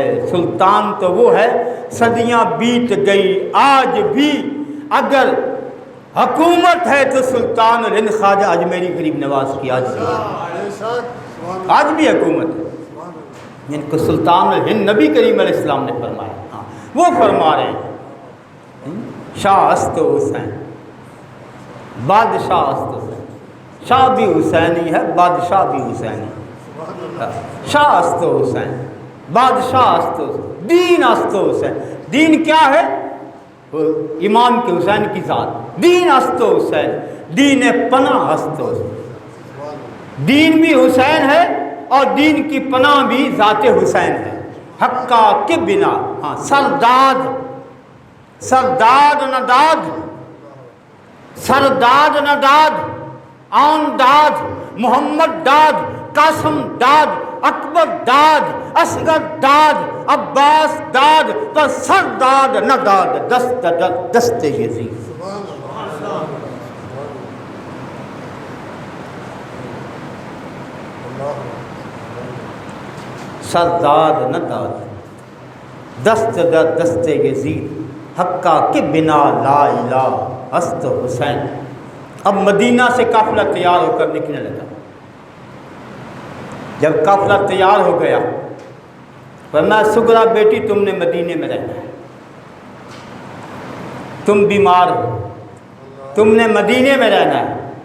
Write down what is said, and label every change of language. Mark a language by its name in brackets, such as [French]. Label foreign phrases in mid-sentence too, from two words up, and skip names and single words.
[Urdu] سلطان تو وہ ہے صدیاں بیت گئی، آج بھی اگر حکومت ہے تو سلطان الہند خواجہ اجمیری غریب نواز کی آج بھی حکومت ہے، جن کو سلطان الہند نبی کریم [Arabic] علیہ السلام [Urdu] نے فرمایا۔ ہاں وہ فرما رہے ہیں [Persian] شاہ است حسین، بادشاہ است حسین، [Urdu] شاہ بھی حسینی ہے، بادشاہ بھی حسینی، [Persian] شاہ است حسین، بادشاہ است حسین، دین است حسین۔ [Urdu] دین کیا ہے؟ امام کے حسین کی ذات، [Persian] دین است حسین، دین پناہ است حسین۔ [Urdu] دین بھی حسین ہے اور دین کی پناہ بھی ذات حسین ہے۔ [Persian] حقا کے بنا، ہاں سرداد نداد، سرداد نداد، آن داد، محمد داد، قاسم داد، اکبر داد، اصغر داد، عباس داد، پر سرداد نداد، دست یزید۔ سرداد نداد، دست یزید، حقا کے بنا [Arabic] لا الہ [Persian] ہست حسین۔ [Urdu] اب مدینہ سے قافلہ تیار ہو کر نکلنے لگا۔ جب قافلہ تیار ہو گیا، فرمایا سغرا بیٹی تم نے مدینے میں رہنا ہے، تم بیمار ہو، تم نے مدینے میں رہنا ہے۔